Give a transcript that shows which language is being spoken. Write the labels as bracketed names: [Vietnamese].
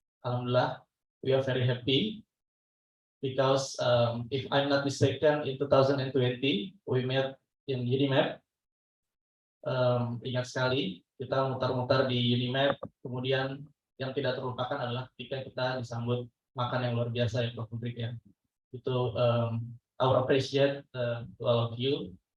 [English] Alhamdulillah, we are very happy because if I'm not mistaken, in 2020 we met in UniMAP. [Indonesian] Ingat sekali kita mutar-mutar di UniMAP, kemudian yang tidak terlupakan adalah ketika kita disambut makan yang luar biasa ya Prof. ya. Itu [English] our appreciate to all of you.